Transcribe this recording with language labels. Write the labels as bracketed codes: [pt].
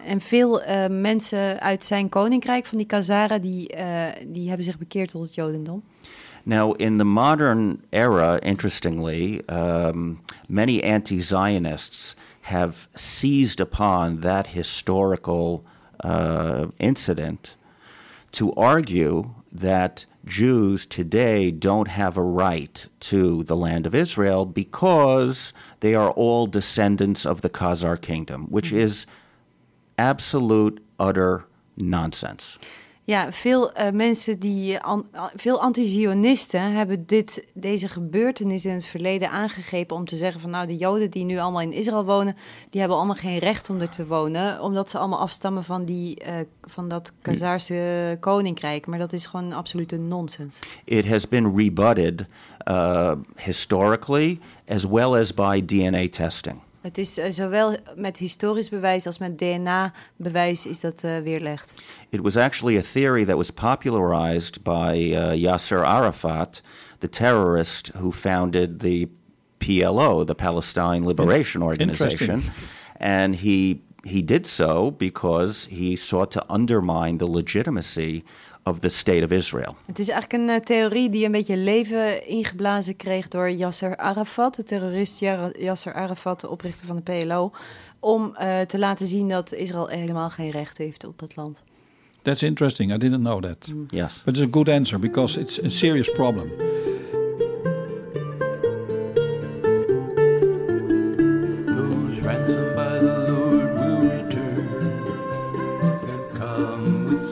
[nl] En veel mensen uit zijn koninkrijk, van die Khazaren, die hebben zich bekeerd tot het Jodendom. [en] Now, in the modern era, interestingly, many anti-Zionists have seized upon that historical incident to argue that Jews today don't have a right to the land of Israel because they are all descendants of the Khazar kingdom, which is absolute, utter nonsense. [nl] Ja, veel mensen die veel anti-Zionisten hebben deze gebeurtenis in het verleden aangegrepen om te zeggen van nou, de Joden die nu allemaal in Israël wonen, die hebben allemaal geen recht om er te wonen, omdat ze allemaal afstammen van dat Khazarse koninkrijk. Maar dat is gewoon absolute nonsens. [en] It has been rebutted historically as well as by DNA testing. [nl] Het is zowel met historisch bewijs als met DNA-bewijs is dat weerlegd. [en] It was actually a theory that was popularized by Yasser Arafat, the terrorist who founded the PLO, the Palestine Liberation Organization. And he did so because he sought to undermine the legitimacy of the state of Israel. [nl] Het is eigenlijk een theorie die een beetje leven ingeblazen kreeg door Yasser Arafat, de terrorist Yasser Arafat, de oprichter van de PLO, om te laten zien dat Israël helemaal geen recht heeft op dat land. [en] That's interesting. I didn't know that. Yes. But it's a good answer because it's a serious problem. Those ransomed by the Lord will return and come.